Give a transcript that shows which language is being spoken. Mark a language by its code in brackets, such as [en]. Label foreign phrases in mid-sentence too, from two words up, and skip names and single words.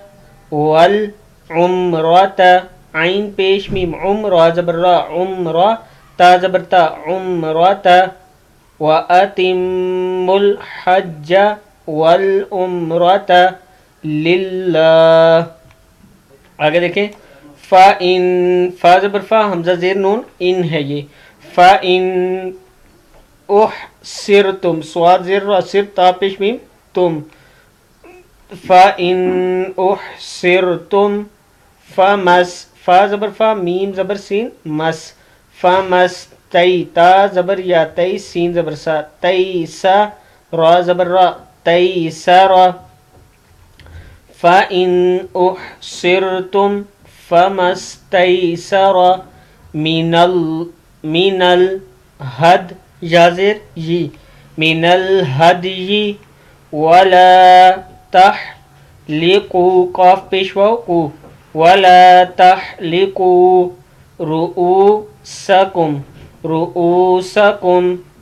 [ur] والعمرۃ عین پیش میم عمرہ زبر را، عمرہ تا زبر تا، [ar] عمرۃ، وَأَتِمُّ الحج والعمرۃ للہ۔ [ur] آگے دیکھیں، فَإِن، فا زبر فا حمزہ زیر نون ان ہے یہ، [ar] فَإِن احصرتم، [ur] سواد زیر را، سر تا پیش میم تم، [ar] فَإِن احصرتم فمس، [ur] فا زبر فا میم زبر سین مس، فمس تی، تا زبر یا، تی سین زبر سا، تی سا، را زبر را، تی سا را، [ar] فَإِنْ أُحْصِرْتُمْ فَمَا اسْتَيْسَرَ مِنَ الْهَدْيِ، [ur] یازر یی، [ar] مِنَ الْهَدْيِ وَلَا تَحْلِقُوا، [ur] قاف پیشواو کو، [ar] وَلَا تَحْلِقُوا رُؤُوسَكُمْ، رُؤُوسَكُمْ